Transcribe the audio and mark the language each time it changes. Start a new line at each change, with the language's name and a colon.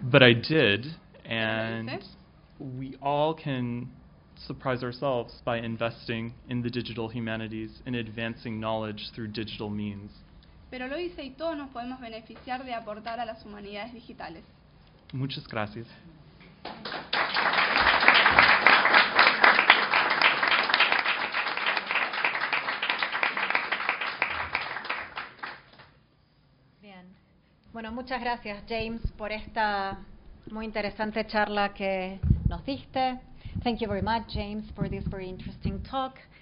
English: But I did, and we all can surprise ourselves by investing in the digital humanities and advancing knowledge through digital means.
Spanish: Pero lo hice y todos nos podemos beneficiar de aportar a las humanidades digitales. Muchas gracias. Bueno, muchas gracias, James, por esta muy interesante charla que nos diste.
English: Thank you very much, James, for this very interesting talk.